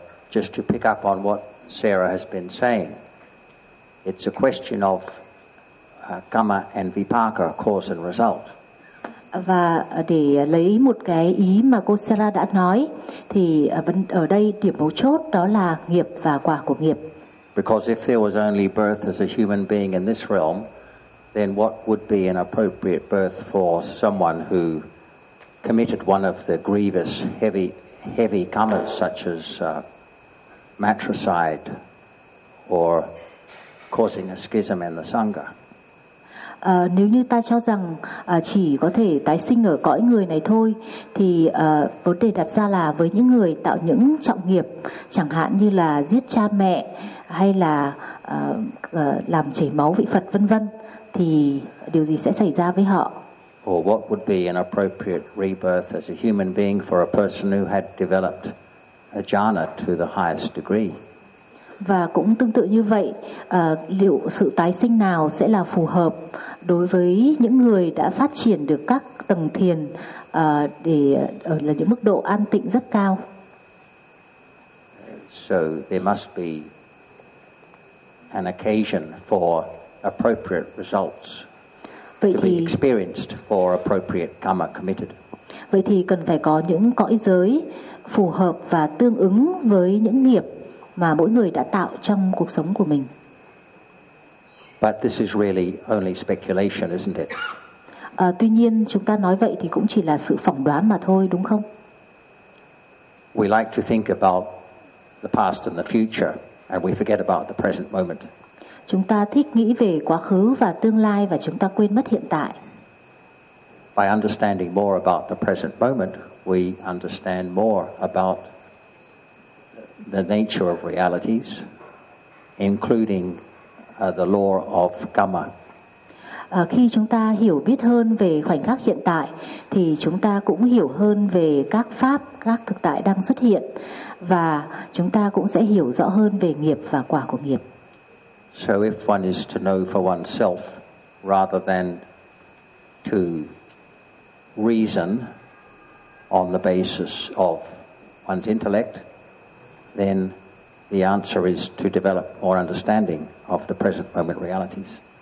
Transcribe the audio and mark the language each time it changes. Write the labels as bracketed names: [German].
[English] Just to pick up on what Sarah has been saying, it's a question of karma and vipaka, cause and result. [Vietnamese] Và để lấy một cái ý mà cô Sarah đã nói thì ở đây điểm mấu chốt đó là nghiệp và quả của nghiệp. [English] Because if there was only birth as a human being in this realm, then what would be an appropriate birth for someone who committed one of the grievous heavy karmas such as matricide or causing a schism in the sangha? [Vietnamese] Nếu như ta cho rằng chỉ có thể tái sinh ở cõi người này thôi thì vấn đề đặt ra là với những người tạo những trọng nghiệp chẳng hạn như là giết cha mẹ hay là làm chảy máu vị Phật vân vân thì điều gì sẽ xảy ra với họ? [English] Or what would be an appropriate rebirth as a human being for a person who had developed a jhana to the highest degree? [Vietnamese] Và cũng tương tự như vậy, liệu sự tái sinh nào sẽ là phù hợp đối với những người đã phát triển được các tầng thiền là những mức độ an tịnh rất cao? [English] So there must be an occasion for appropriate results [Vietnamese] vậy [English] to [Vietnamese] thì, [English] be experienced for appropriate karma committed. [Vietnamese] Vậy thì cần phải có những cõi giới phù hợp và tương ứng với những nghiệp mà mỗi người đã tạo trong cuộc sống của mình. [English] But this is really only speculation, isn't it? [Vietnamese] Tuy nhiên chúng ta nói vậy thì cũng chỉ là sự phỏng đoán mà thôi, đúng không? [English] We like to think about the past and the future and we forget about the present moment. [Vietnamese] Chúng ta thích nghĩ về quá khứ và tương lai và chúng ta quên mất hiện tại. [English] By understanding more about the present moment, we understand more about the nature of realities, including the law of karma. [Vietnamese] Khi chúng ta hiểu biết hơn về khoảnh khắc hiện tại, thì chúng ta cũng hiểu hơn về các pháp, các thực tại đang xuất hiện, và chúng ta cũng sẽ hiểu rõ hơn về nghiệp và quả của nghiệp. [English] So if one is to know for oneself rather than to reason on the basis of one's intellect, then the answer is to develop more understanding of the present moment realities.